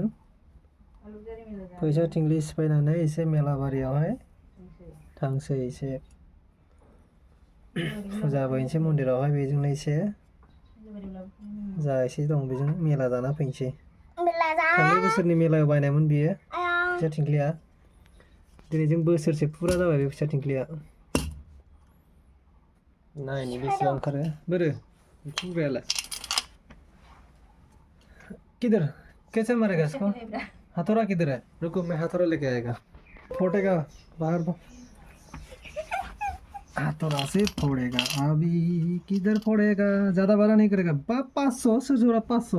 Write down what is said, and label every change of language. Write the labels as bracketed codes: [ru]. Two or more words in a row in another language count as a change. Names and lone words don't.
[brx] फैसा थिंग्लि सिफायनानै एसे मेलाबारियावहाय थांसै एसे फुजाबो हैनोसै मन्दिरावहाय बेजोंनो एसे जा एसे दं बेजों मेला जाना फैनोसै। थांनाय बोसोरनि मेलायाव बायनायमोन बियो फैसा थिंख्लिया। दिनैजों बोसोरसे फुरा जाबाय बे फैसा थिंख्लिया। नायनि बेसेबां ओंखारो बोरो खुबैयालाय। [hi] किधर कैसे मारेगा इसको? हथौड़ा किधर है? रुको मैं हथौड़ा लेके आएगा। फोड़ेगा बाहर को। हथौड़ा से फोड़ेगा। अभी किधर फोड़ेगा? ज्यादा बड़ा नहीं करेगा। 500 से जोड़ा 500।